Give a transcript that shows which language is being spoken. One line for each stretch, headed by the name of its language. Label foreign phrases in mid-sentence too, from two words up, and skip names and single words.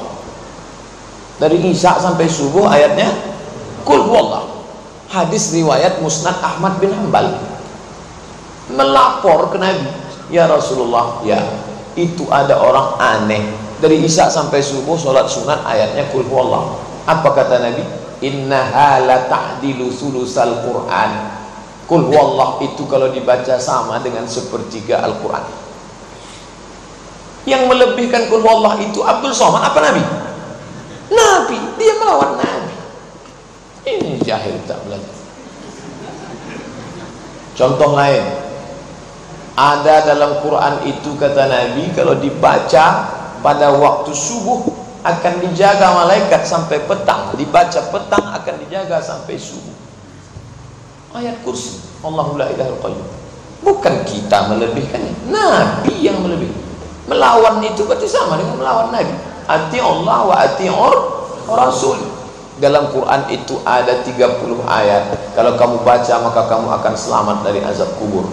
Indonesian: Dari isya sampai subuh ayatnya
Arabic: قل هو الله.
Indonesian: Hadis riwayat Musnad Ahmad bin Hanbal. Melapor ke Nabi, ya Rasulullah, ya itu ada orang aneh dari isya sampai subuh sholat sunat ayatnya
Arabic: قل هو الله.
Indonesian: Apa kata Nabi?
Arabic: إنها لتعدل ثلث القرآن. قل هو الله
Indonesian: itu kalau dibaca sama dengan sepertiga Al-Quran. Yang melebihkan
Arabic: قل هو الله
Indonesian: itu Abdul Somad apa Nabi? Nabi, dia melawan Nabi. Ini jahil tak belajar. Contoh lain, ada dalam Quran itu kata Nabi, kalau dibaca pada waktu subuh akan dijaga malaikat sampai petang, dibaca petang akan dijaga sampai subuh. Ayat kursi,
Arabic: الله لا إله إلا قيوم.
Indonesian: Bukan kita melebihkannya, Nabi yang melebih. Melawan itu berarti sama dengan melawan Nabi.
Arabic: أطيعوا الله وأطيعوا الرسول.
Indonesian: Dalam Quran itu ada 30 ayat. Kalau kamu baca maka kamu akan selamat dari azab kubur.